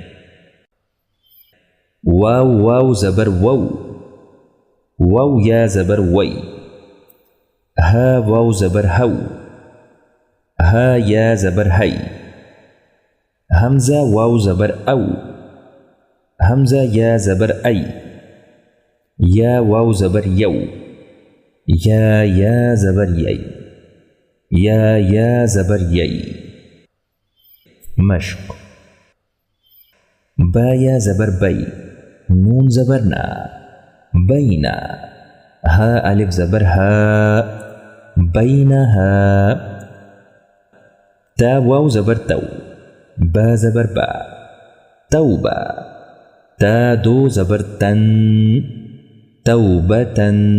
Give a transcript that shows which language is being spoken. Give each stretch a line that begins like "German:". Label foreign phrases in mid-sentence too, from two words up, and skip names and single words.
Urdu: واو واو زبر وو، وو یا زبر وی، ہا واو زبر ہو، ہا یا زبر ہی، حمزہ واو زبر او، حمزہ یا زبر ای، یا واو زبر یو، یا زبر یی، یا زبر یی۔ مشق: با یا زبر بی، نون زبر نا، بینا، ہا الف زبر ہا، بینہا، تا واو زبر تو، با زبر با، توبہ، تا دو زبر تن، توبتن،